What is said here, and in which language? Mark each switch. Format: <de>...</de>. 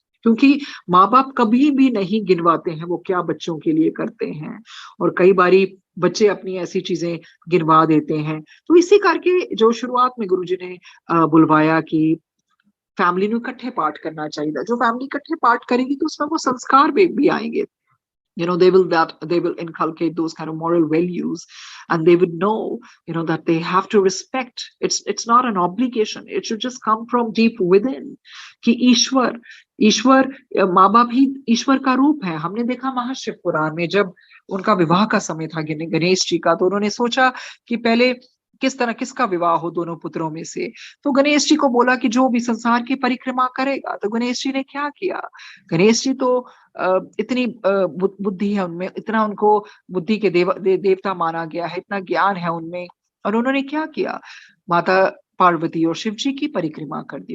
<hi>क्योंकि माँ-बाप कभी भी नहीं गिनवाते हैं वो क्या बच्चों के लिए करते हैं और कई बारी बच्चे अपनी ऐसी चीज़ें गिनवा देते हैं। तो इसी करके जो शुरुआत में गुरुजी ने बुलवाया कि फैमिली ਨੂੰ इकट्ठे पाठ करना चाहिए। जो फैमिली इकट्ठे पाठ करेगी तो उसमें वो संस्कार भी आएंगे।</hi> <en>They will inculcate those kind of moral values, and they would know, that they have to respect. It's not an obligation. It should just come from deep within.</en> <hi>कि ईश्वर माँ बाप ही ईश्वर का रूप है। हमने देखा महाशिव पुराण में जब उनका विवाह का समय था गणेश जी का, तो उन्होंने सोचा कि पहले किसका विवाह हो दोनों पुत्रों में से। तो गणेश जी को बोला कि जो भी संसार की परिक्रमा करेगा। तो गणेश जी ने क्या किया, गणेश जी तो इतनी बुद्धि है उनमें, इतना उनको बुद्धि के देवता माना गया है, इतना ज्ञान है उनमें, और उन्होंने क्या किया, माता पार्वती और शिव जी की परिक्रमा कर दी।</hi>